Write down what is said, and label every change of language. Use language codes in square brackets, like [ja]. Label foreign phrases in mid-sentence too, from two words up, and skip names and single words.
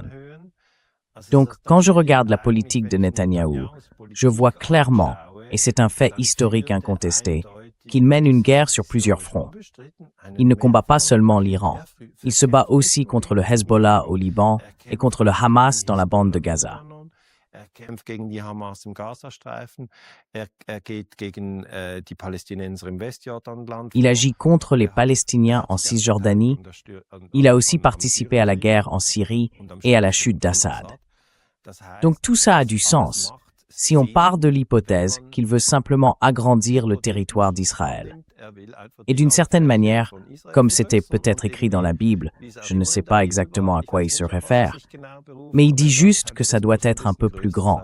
[fr] Donc, quand je regarde la politique de Netanyahou, je vois clairement, et c'est un fait historique incontesté, qu'il mène une guerre sur plusieurs fronts. Il ne combat pas seulement l'Iran, il se bat aussi contre le Hezbollah au Liban et contre le Hamas dans la bande de Gaza. [de] Kämpft gegen die Hamas im Gazastreifen, geht gegen die Palästinenser im Westjordanland. [fr] Il agit contre les Palestiniens en Cisjordanie. Il a aussi participé à la guerre en Syrie et à la chute d'Assad. Donc tout ça a du sens, si on part de l'hypothèse qu'il veut simplement agrandir le territoire d'Israël. Et d'une certaine manière, comme c'était peut-être écrit dans la Bible, je ne sais pas exactement à quoi il se réfère, mais il dit juste que ça doit être un peu plus grand.